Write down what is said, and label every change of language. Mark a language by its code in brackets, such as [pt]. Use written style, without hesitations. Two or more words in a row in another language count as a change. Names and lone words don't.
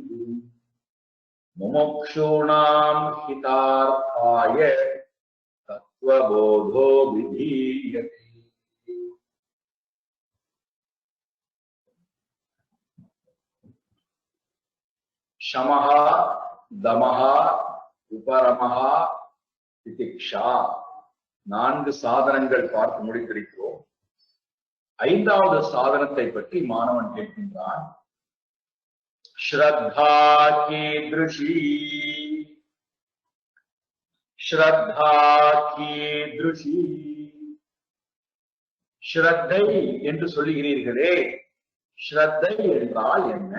[sa] मुमुक्षूणां हितार्थाय तत्त्वबोधो विधीयते शमः दमः उपरमः तितिक्षा [ta] நான்கு சாதனங்கள் பார்த்து முடித்திருக்கிறோம். ஐந்தாவது சாதனத்தை பற்றி மாணவன் கேட்கின்றான். [sa] श्रद्धा कीदृशी श्रद्धा कीदृशी [ta] ஸ்ரத்தை என்று சொல்லுகிறீர்களே, ஸ்ரத்தை என்றால் என்ன?